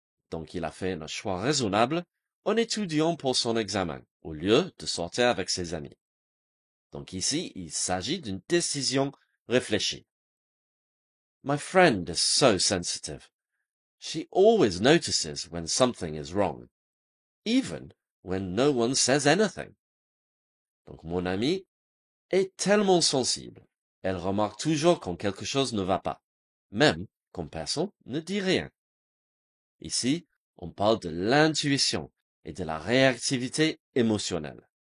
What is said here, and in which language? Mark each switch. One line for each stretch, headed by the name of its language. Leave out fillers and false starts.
French: Donc il a fait un choix raisonnable en étudiant pour son examen au lieu de sortir avec ses amis. Donc ici, il s'agit d'une décision réfléchie.
English: My friend is so sensitive. She always notices when something is wrong, even when no one says anything.
French: Donc mon amie est tellement sensible. Elle remarque toujours quand quelque chose ne va pas, même quand personne ne dit rien. Ici, on parle de l'intuition et de la réactivité émotionnelle.